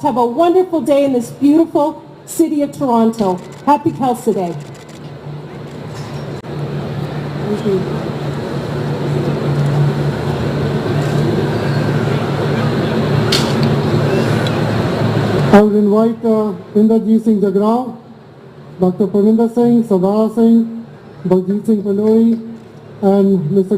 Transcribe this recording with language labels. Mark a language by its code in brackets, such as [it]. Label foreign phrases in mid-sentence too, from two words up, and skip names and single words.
[en] Have a wonderful day in this beautiful city of Toronto. Happy Khalsa Day. Thank you. I would invite Inderjeet Singh Jagrao, Dr. Parvinder Singh, Sardar Singh, Baljeet Singh Pandoi, and Mr.